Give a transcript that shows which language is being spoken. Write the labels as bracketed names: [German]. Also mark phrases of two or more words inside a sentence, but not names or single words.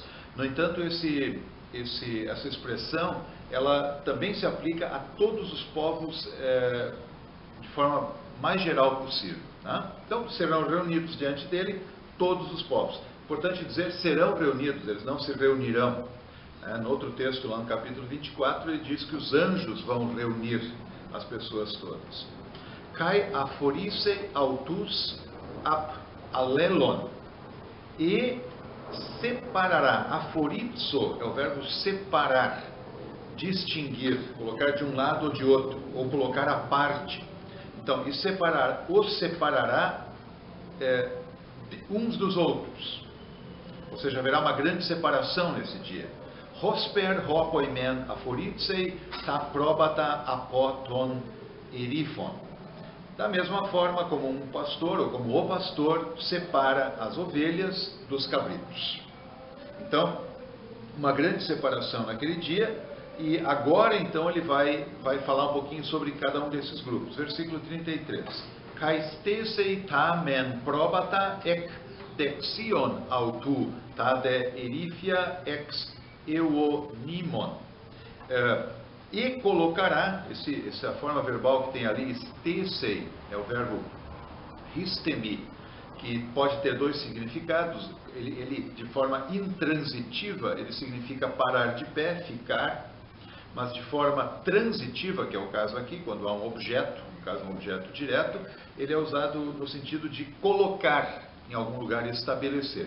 [Portuguese] No entanto, essa expressão ela também se aplica a todos os povos de forma mais geral possível, né? Então, serão reunidos diante dele todos os povos. Importante dizer, serão reunidos, eles não se reunirão. No outro texto, lá no capítulo 24, ele diz que os anjos vão reunir as pessoas todas. [Greek] καὶ ἀφορίσει αὐτοὺς ἀπ᾽ ἀλλήλων. [Portuguese] E separará. Aphorizo é o verbo separar, distinguir, colocar de um lado ou de outro, ou colocar à parte. Então, e os separará uns dos outros. Ou seja, haverá uma grande separação nesse dia. [Greek] ὥσπερ ὁ ποιμὴν ἀφορίζει τὰ πρόβατα ἀπὸ τῶν ἐρίφων. [Portuguese] Da mesma forma como um pastor, ou como o pastor, separa as ovelhas dos cabritos. Então, uma grande separação naquele dia, e agora então ele vai falar um pouquinho sobre cada um desses grupos. Versículo 33. [Greek] καὶ στήσει τὰ μὲν πρόβατα ἐκ δεξιῶν αὐτοῦ τὰ δὲ ἐρίφια ἐξ εὐωνύμων. [Portuguese] E colocará, essa forma verbal que tem ali, stesei, é o verbo histemi, que pode ter dois significados. Ele de forma intransitiva, ele significa parar de pé, ficar, mas de forma transitiva, que é o caso aqui, quando há um objeto, no caso um objeto direto, ele é usado no sentido de colocar em algum lugar e estabelecer.